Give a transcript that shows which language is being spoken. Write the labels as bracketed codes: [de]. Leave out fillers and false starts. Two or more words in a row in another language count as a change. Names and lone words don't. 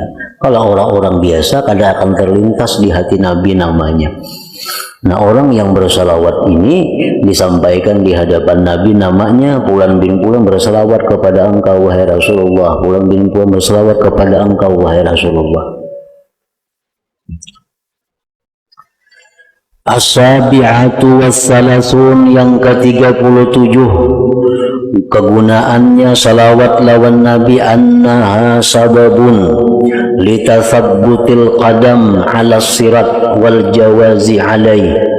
[id] Kalau orang-orang biasa kadang akan terlintas di hati Nabi namanya. Nah, orang yang bersalawat ini disampaikan di hadapan Nabi namanya, Fulan bin Fulan bersalawat kepada engkau wahai Rasulullah, Fulan bin Fulan bersalawat kepada engkau wahai Rasulullah. [ar] السابعة والثلاثون, [id] yang ke-37 kegunaannya salawat lawan Nabi, [ar] أنها سبب لتثبت القدم على الصراط والجواز عليه,